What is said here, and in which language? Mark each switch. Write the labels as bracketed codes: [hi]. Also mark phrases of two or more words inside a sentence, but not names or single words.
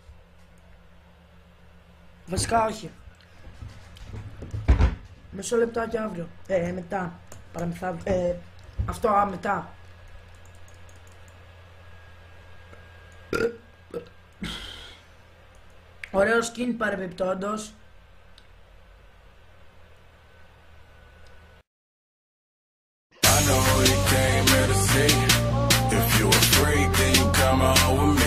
[el] Βασικά όχι. Μισό λεπτάκι αύριο. Μετά. Παραμεθαύριο. Αυτό μετά. Ωραίο skin παρεμπιπτόντος. [en] I know you came here to see. If you afraid, then you come on